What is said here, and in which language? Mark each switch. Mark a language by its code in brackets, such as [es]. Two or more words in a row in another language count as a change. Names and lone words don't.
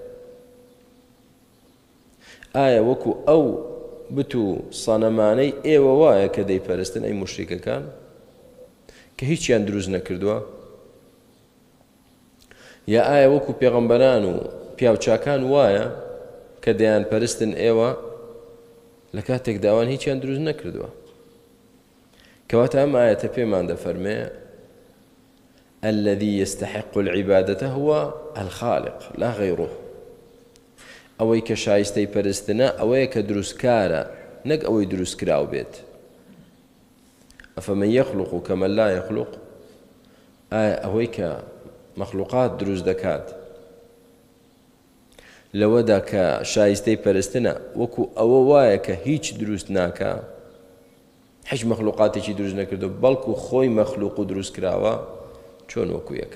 [ckb] ئایا وەکو ئەو بت و سەنەمانەی ئێوە وایە کە دەیپەرستن ئەی موشریکەکان کە هیچیان دروست نەکردووە یا ئایا وەکو پێغەمبەران و پیاوچاکان وایە کە دەیان پەرستن ئێوە لە کاتێک داوان هیچیان دروست نەکردووە كەواتە ئەم ئاەتە پێمان دەفەرمێ [ar] الذي يستحق العبادة هو الخالق لا غيره. [ckb] ئەوەی کە شایستەی پەرستنە ئەوەیە کە دروستکارە نەک ئەوەی دروستکراو بێت. [ar] ئەفەمەن یەخلوق کەمەن لا یەخلوق، [ckb] ئایا ئەوەی کە مەخلوقات دروست دەکات لەوەدا کە شایستەی پەرستنە وەکو ئەوە وایە کە هیچ دروست ناکە، هیچ مەخلوقاتێکی دروست نەکردو بەڵکو خۆی مەخلوق و دروست کراوە، چۆن وەکو یەکە؟